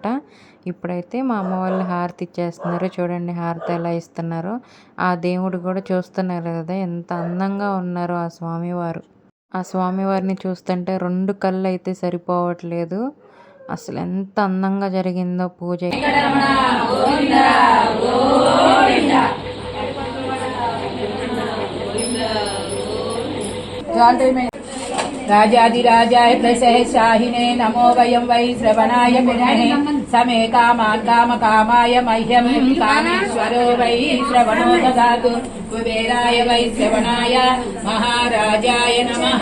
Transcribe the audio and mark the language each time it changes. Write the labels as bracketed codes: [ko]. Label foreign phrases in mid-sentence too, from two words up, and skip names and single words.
[te] ఇప్పుడైతే మా అమ్మ వాళ్ళు హారతి ఇచ్చేస్తున్నారు. చూడండి హారతి ఎలా ఇస్తున్నారో. ఆ దేవుడు కూడా చూస్తున్నారు కదా ఎంత అందంగా ఉన్నారో ఆ స్వామివారు. ఆ స్వామివారిని చూస్తుంటే 2 కళ్ళు అయితే సరిపోవట్లేదు. అసలు ఎంత అందంగా జరిగిందో పూజ. [sa] राजाधिराजाय प्रसहशाहिने नमो वयं वै श्रवणाय गुणहे समे कामान् कामकामाय मह्यं कामेश्वरो वै श्रवणो ददातु कुबेराय वै श्रवणाय महाराजाय नमः।